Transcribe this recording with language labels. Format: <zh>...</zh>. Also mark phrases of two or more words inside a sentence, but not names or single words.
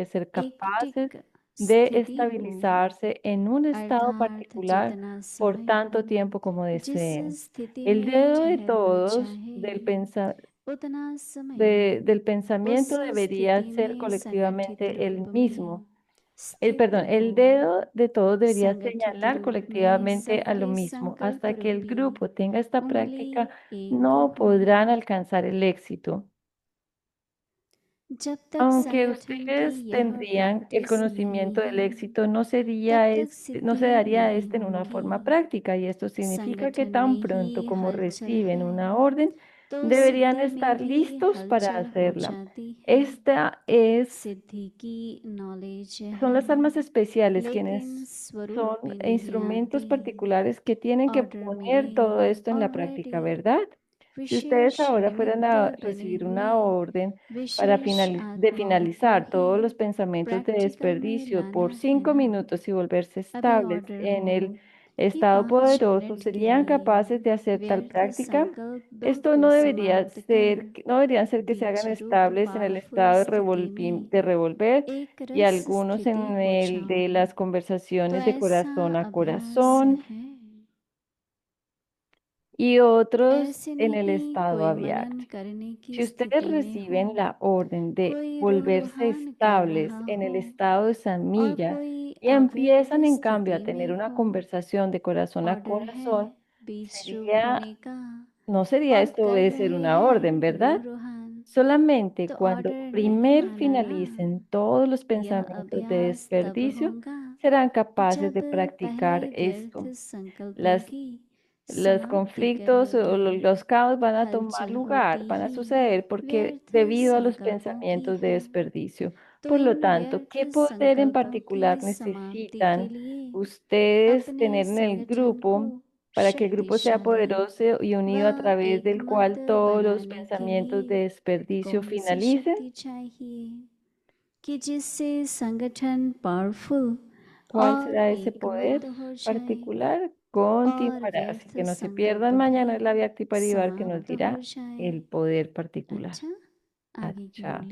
<es>ser capaces</es> <hi>एकटिक</hi> <es>de</es> <hi>स्थिति को</hi> <es>estabilizarse en un estado</es> <hi>अर्थात</hi> <es>particular</es> <hi>जितना</hi> <es>por</es> <hi>समय</hi> <es>tanto tiempo como</es> <hi>जिस</hi> <es>deseen.</es> <hi>स्थिति</hi> <es>El</es> <hi>में</hi> <es>dedo de</es> <hi>ठहरना</hi> <es>todos</es> <hi>चाहे उतना समय</hi> <es>del</es> <hi>उस</hi> <es>pensamiento debería</es> <hi>स्थिति</hi> <es>ser</es> <hi>में संगठित</hi> <es>colectivamente el</es> <hi>रूप</hi> <es>mismo.</es> <hi>में स्थित</hi> <es>El</es> <hi>हो</hi> <es>dedo de todos debería</es> <hi>संगठित</hi> <es>señalar</es> <hi>रूप में</hi> <es>colectivamente a lo</es> <hi>सबके</hi> <es>mismo.</es> <hi>संकल्प</hi> <es>Hasta que el</es> <hi>रूपी</hi> <es>grupo tenga esta</es> <hi>उंगली</hi> <es>práctica,</es> <hi>एक</hi> <es>no</es> <hi>हो</hi> <es>podrán alcanzar el éxito.</es> <hi>जब तक</hi> <es>Aunque</es> <hi>संगठन की</hi> <es>ustedes</es> <hi>यह</hi> <es>tendrían el</es> <hi>प्रैक्टिस नहीं</hi> <es>conocimiento del</es> <hi>है</hi> <es>éxito,</es> <hi>तब तक</hi> <es>no se</es> <hi>सिद्धि</hi> <es>daría</es> <hi>नहीं</hi> <es>en una</es> <hi>होगी</hi> <es>forma práctica, y esto significa que</es> <hi>संगठन</hi> <es>tan</es> <hi>में ही</hi> <es>pronto como</es> <hi>हलचल</hi> <es>reciben</es> <hi>है</hi> <es>una orden,</es> <hi>तो</hi> <es>deberían</es> <hi>सिद्धि में</hi> <es>estar</es> <hi>भी</hi> <es>listos para</es> <hi>हलचल हो</hi> <es>hacerla.</es> <hi>जाती है</hi> <es>Esta es</es> <hi>सिद्धि की नॉलेज</hi> <es>Son</es> <hi>है</hi> <es>las almas especiales</es> <hi>लेकिन</hi> <es>quienes</es> <hi>स्वरूप</hi> <es>son</es> <hi>में नहीं</hi> <es>instrumentos</es> <hi>आती</hi> <es>particulares que tienen que</es> <hi>ऑर्डर</hi> <es>poner todo</es> <hi>में</hi> <es>esto en la práctica,</es> <hi>ऑलरेडी</hi> <es>¿verdad? Si ustedes</es> <hi>विशेष</hi> <es>ahora fueran</es> <hi>निमित्त</hi> <es>a</es> <hi>बने</hi> <es>recibir</es> <hi>हुए</hi> <es>una orden para</es> <hi>विशेष</hi> <es>de</es> <hi>आत्माओं को</hi> <es>finalizar</es> <hi>ही</hi> <es>todos los pensamientos de</es> <hi>प्रैक्टिकल में</hi> <es>desperdicio</es> <hi>लाना</hi> <es>por</es> <hi>है</hi> <es>5 minutos y volverse</es> <hi>अभी</hi> <es>estables</es> <hi>ऑर्डर</hi> <es>en</es> <hi>हो</hi> <es>el</es> <hi>कि</hi> <es>estado</es> <hi>5 मिनट</hi> <es>poderoso,</es> <hi>के</hi> <es>¿serían</es> <hi>लिए</hi> <es>capaces de hacer tal</es> <hi>व्यर्थ</hi> <es>práctica?</es> <hi>संकल्पों</hi> <es>Esto</es> <hi>को</hi> <es>no debería</es> <hi>समाप्त कर</hi> <es>ser, no deberían ser que se hagan</es> <hi>बीज</hi> <es>estables en el</es> <hi>पावरफुल</hi> <es>estado</es> <hi>स्थिति में</hi> <es>de revolver,</es> <hi>एक</hi> <es>y</es> <hi>रस</hi> <es>algunos</es> <hi>स्थिति</hi> <es>en</es> <hi>हो</hi> <es>el de</es> <hi>जाऊं</hi> <es>las</es> <hi>तो</hi> <es>conversaciones de</es> <hi>ऐसा</hi> <es>corazón a</es> <hi>अभ्यास</hi> <es>corazón,</es> <hi>है</hi> <es>y otros</es> <hi>ऐसे</hi> <es>en el</es> <hi>नहीं</hi> <es>estado</es> <hi>कोई मनन</hi> <es>abierto.</es> <hi>करने की</hi> <es>Si ustedes</es> <hi>स्थिति में हो</hi> <es>reciben la orden de</es> <hi>कोई</hi> <es>volverse</es> <hi>रूहान कर</hi> <es>estables</es> <hi>रहा</hi> <es>en</es> <hi>हो</hi> <es>el estado de</es> <hi>और</hi> <es>semilla</es> <hi>कोई</hi> <es>y</es> <hi>अव्यक्त</hi> <es>empiezan en cambio a</es> <hi>स्थिति</hi> <es>tener</es> <hi>में</hi> <es>una</es> <hi>हो</hi> <es>conversación de corazón a</es> <hi>ऑर्डर है</hi> <es>corazón,</es> <hi>बीज रूप</hi> <es>sería,</es> <hi>होने का</hi> <es>no sería</es> <hi>और</hi> <es>esto</es> <hi>कर</hi> <es>obedecer</es> <hi>रहे</hi> <es>una orden,</es> <hi>हैं</hi> <es>¿verdad?</es> <hi>रूहान</hi> <es>Solamente</es> <hi>तो</hi> <es>cuando</es> <hi>ऑर्डर नहीं</hi> <es>primer</es> <hi>माना ना</hi> <es>finalicen todos los</es> <hi>यह</hi> <es>pensamientos de</es> <hi>अभ्यास तब</hi> <es>desperdicio,</es> <hi>होगा</hi> <es>serán capaces</es> <hi>जब</hi> <es>de</es> <hi>पहले</hi> <es>practicar</es> <hi>व्यर्थ</hi> <es>esto.</es> <hi>संकल्पों</hi> <es>Las,</es> <hi>की</hi> <es>los</es> <hi>समाप्ति कर</hi> <es>conflictos o</es> <hi>लोगे</hi> <es>los caos van a tomar</es> <hi>हलचल होती</hi> <es>lugar, van a</es> <hi>ही</hi> <es>suceder porque</es> <hi>व्यर्थ</hi> <es>debido a los</es> <hi>संकल्पों की</hi> <es>pensamientos de</es> <hi>है</hi> <es>desperdicio.</es> <hi>तो</hi> <es>Por lo</es> <hi>इन</hi> <es>tanto,</es> <hi>व्यर्थ</hi> <es>¿qué poder en</es> <hi>संकल्पों की</hi> <es>particular</es> <hi>समाप्ति के</hi> <es>necesitan</es> <hi>लिए</hi> <es>ustedes</es> <hi>अपने</hi> <es>tener en el</es> <hi>संगठन को</hi> <es>grupo para que el grupo sea</es> <hi>शक्तिशाली</hi> <es>poderoso y</es> <hi>व</hi> <es>unido a través del</es> <hi>एकमत</hi> <es>cual todos los</es> <hi>बनाने के</hi> <es>pensamientos</es> <hi>लिए</hi> <es>de desperdicio</es> <hi>कौन सी</hi> <es>finalicen?</es> <hi>शक्ति चाहिए कि जिससे संगठन पावरफुल</hi> <es>¿Cuál</es> <hi>और</hi> <es>será ese</es> <hi>एकमत</hi> <es>poder</es> <hi>हो जाए</hi> <es>particular?</es> <hi>और</hi> <es>Continuará. Así</es> <hi>व्यर्थ</hi> <es>que no se</es> <hi>संकल्प</hi> <es>pierdan</es> <hi>भी</hi> <es>mañana la Vyakti Parivar que nos</es> <hi>समाप्त हो</hi> <es>dirá</es> <hi>जाए</hi> <es>el poder particular.</es> <hi>अच्छा आगे की Acha.</hi>